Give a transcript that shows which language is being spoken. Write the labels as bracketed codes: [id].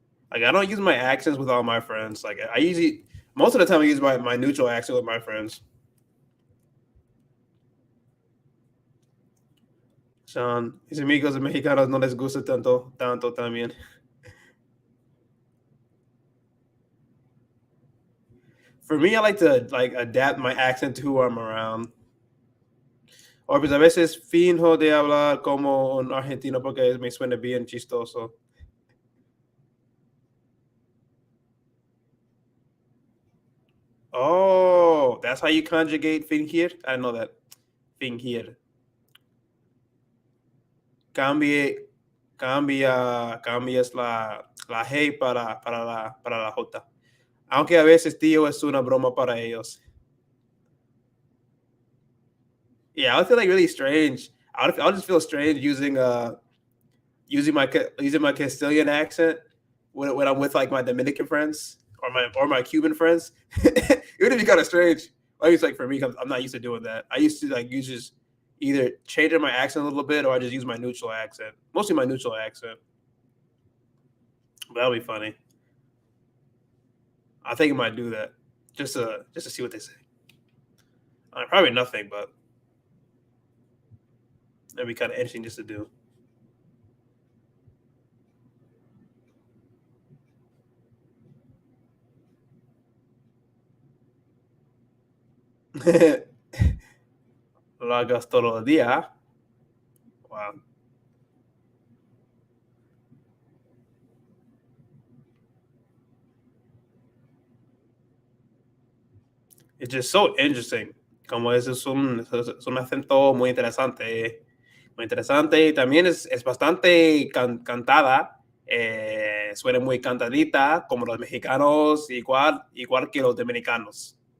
[en] Like, I don't use my accents with all my friends. Like, I usually, most of the time, I use my neutral accent with my friends. [es] Sean, mis amigos mexicanos no les gusta tanto también. [en] For me, I like to adapt my accent to who I'm around. [es] O pues a veces finjo de hablar como un argentino porque me suena bien chistoso. [en] Oh, that's how you conjugate fingir? I know that. Fingir. [es] Cambie, cambias la G para la J. Aunque a veces, tío, es una broma para ellos. [en] Yeah, I would feel like really strange. I'll just feel strange using my Castilian accent when I'm with like my Dominican friends or my Cuban friends. It would be kind of strange. At least like for me, I'm not used to doing that. I used to like use just either changing my accent a little bit or I just use my neutral accent. Mostly my neutral accent. But that'll be funny. I think I might do that just to see what they say. Probably nothing, but that'd be kind of interesting just to do. [es] Lo hagas todos los días. Wow. [en] It's just so interesting. [es] Como ese es un acento muy interesante. Muy interesante. También es bastante cantada. Suena muy cantadita, como los mexicanos, igual que los dominicanos.